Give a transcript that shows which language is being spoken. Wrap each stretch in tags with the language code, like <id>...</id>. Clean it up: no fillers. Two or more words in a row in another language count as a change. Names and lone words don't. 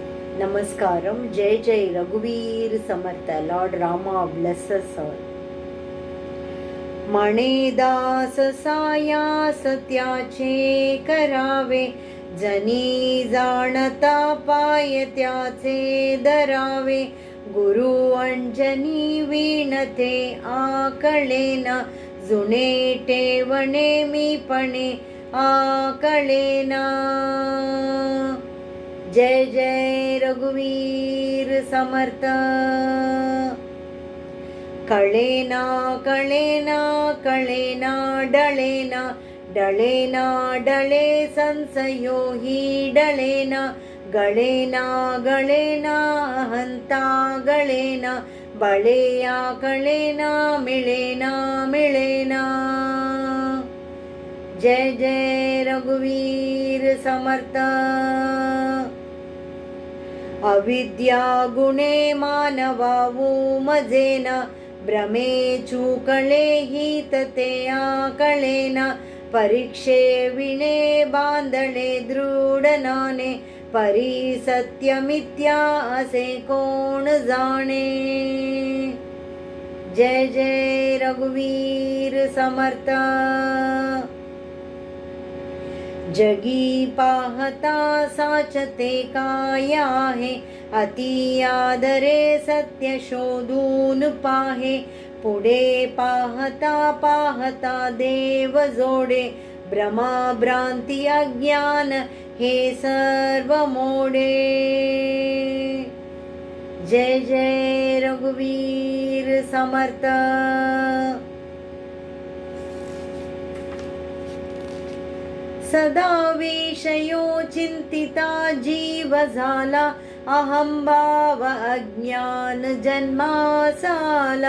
<mr>नमस्कारम. जय जय रघुवीर समर्थ.</mr> <en>Lord Rama blesses all.</en> <mr>म्हणे दास सायास त्याचे करावे, जनी जाणता पाय त्याचे धरावे. गुरु अंजनी विणते आकळेना, जुने ठेवणे मीपणे आकळेना. जय जय रघुवीर समर्थ. कळेना कळेना कळेना डळेना, डळेना डळे संशयो हि डळेना. गळेना गळेना हंता गळेना, बळेया कळेना मिळेना मिळेना. जय जय रघुवीर समर्थ. अविद्या गुणे मानवावू मजेना, भ्रमे चुकळे हित ते आकळेना. परीक्षे विणे बांधले दृढनाने, परी सत्य मिथ्या असे कोण जाणे. जय जय रघुवीर समर्थ. जगी पाहता साचते काय आहे, अति आदरे सत्य शोधून पाहे. पुढे पाहता पाहता देव जोडे, भ्रमा भ्रांती अज्ञान हे सर्व मोडे. जय जय रघुवीर समर्थ. सदा विषयो चिंतिता जीव झाला, अहंभाव अज्ञान जन्मासाला.</mr>